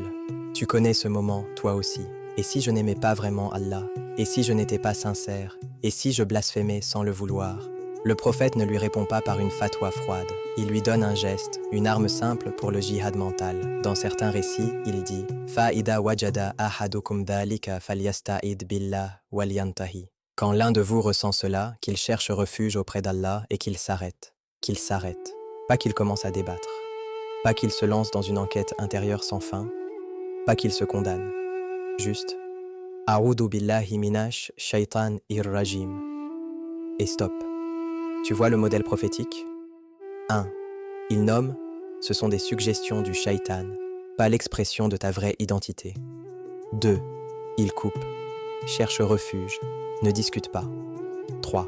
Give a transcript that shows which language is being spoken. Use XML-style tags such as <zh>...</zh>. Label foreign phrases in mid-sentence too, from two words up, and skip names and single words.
<fr>Tu connais ce moment, toi aussi. Et si je n'aimais pas vraiment Allah? Et si je n'étais pas sincère? Et si je blasphémais sans le vouloir ?» Le prophète ne lui répond pas par une fatwa froide. Il lui donne un geste, une arme simple pour le jihad mental. Dans certains récits, il dit «</fr> <ar>فإذا وجد أحدكم ذلك فليستعذ بالله ولينته</ar> <fr>» Quand l'un de vous ressent cela, qu'il cherche refuge auprès d'Allah et qu'il s'arrête. Qu'il s'arrête. Pas qu'il commence à débattre. Pas qu'il se lance dans une enquête intérieure sans fin. Pas qu'il se condamne. Juste «</fr> <ar>أعوذ بالله من الشيطان الرجيم</ar> <fr>» et stop. Tu vois le modèle prophétique? 1. Il nomme, ce sont des suggestions du shaitan, pas l'expression de ta vraie identité. 2. Il coupe, cherche refuge, ne discute pas. 3.</fr>